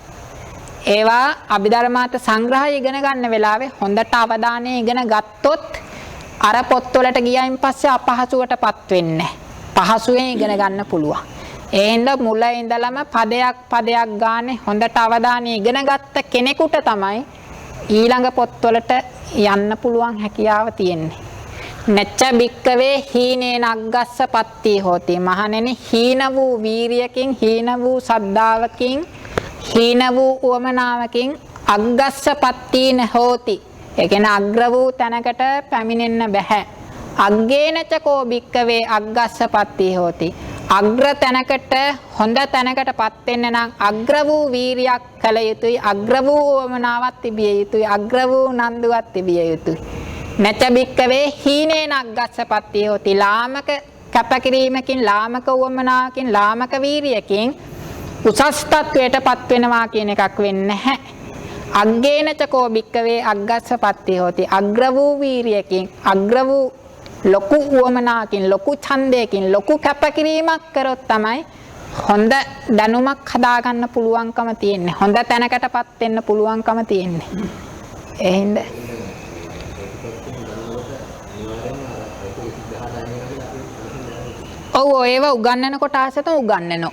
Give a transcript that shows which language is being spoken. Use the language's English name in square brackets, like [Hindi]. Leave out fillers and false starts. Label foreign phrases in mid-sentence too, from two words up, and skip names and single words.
[Sinhala] ඒවා අභිධර්මාර්ථ සංග්‍රහය ඉගෙන ගන්න වෙලාවේ හොඳට අවධානය ඉගෙන ගත්තොත් අර පොත්වලට ගියයින් පස්සේ අපහසුවටපත් වෙන්නේ නැහැ. පහසුවෙන් ඉගෙන ගන්න පුළුවන්. ඒ හින්දා මුල ඉඳලම පදයක් ගානේ හොඳට අවධානය ඉගෙන ගත්ත කෙනෙකුට තමයි ඊළඟ පොත්වලට යන්න පුළුවන් හැකියාව තියෙන්නේ. [Pali] නැච්ච බික්කවේ හීනේන අග්ගස්ස පත්ති හෝති. [Sinhala] මහණෙනි හීන වූ වීරියකින්, හීන වූ සද්ධාවකින්, හීන වූ උවමනාවකින් [Pali] අග්ගස්ස පත්තින හෝති. [Sinhala] ඒ කියන්නේ අග්‍ර වූ තැනකට පැමිණෙන්න බෑ. [Pali] අග්ගේනචකෝ බික්කවේ අග්ගස්ස පත්ති හෝති. [Sinhala] අග්‍ර තැනකට, හොඳ තැනකටපත් වෙන්න නම් අග්‍ර වූ වීරියක් කළ යුතුයි, අග්‍ර වූ උවමනාවක් තිබිය යුතුයි, අග්‍ර වූ නන්දුවක් තිබිය යුතුයි. [Pali] නැච බික්කවේ හීනේන අග්ගස්ස පත්ති හෝති. [Sinhala] ලාමක කැපකිරීමකින්, ලාමක උවමනාවකින්, ලාමක වීරියකින් උසස් තත්වයටපත් වෙනවා කියන එකක් වෙන්නේ නැහැ. [Pali] අග්ගේනචකෝ බික්කවේ අග්ගස්ස පත්ති හෝති. [Sinhala] අග්‍ර වූ වීරියකින්, අග්‍ර වූ ලොකු උවමනාවකින්, ලොකු ඡන්දයකින්, ලොකු කැපකිරීමක් කරොත් තමයි හොඳ දැනුමක් හදාගන්න පුළුවන්කම තියෙන්නේ. හොඳ තැනකටපත් වෙන්න පුළුවන්කම තියෙන්නේ. ඒ හින්දා ඔව් ඒව උගන්වනකොට ආසත උගන්වනවා.